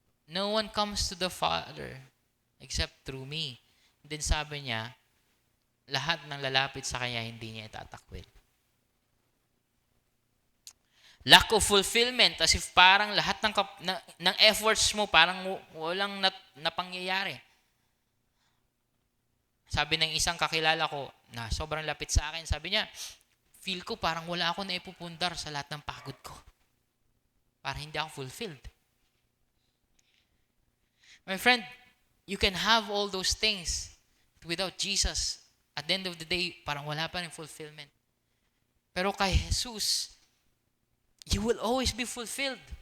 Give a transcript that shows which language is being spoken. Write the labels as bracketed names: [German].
[English] No one comes to the Father except through me. [Filipino] And then sabi niya, lahat ng lalapit sa Kanya, hindi niya itatakwil. [English] Lack of fulfillment, as if [Filipino] parang lahat ng efforts mo, parang walang napangyayari. Sabi ng isang kakilala ko, na sobrang lapit sa akin, sabi niya, feel ko parang wala ako na ipupundar sa lahat ng pagod ko. Parang hindi ako fulfilled. [English] My friend, you can have all those things without Jesus. At the end of the day, [Filipino] parang wala pa rin [English] fulfillment. [Filipino] Pero kay [English] Jesus, you will always be fulfilled.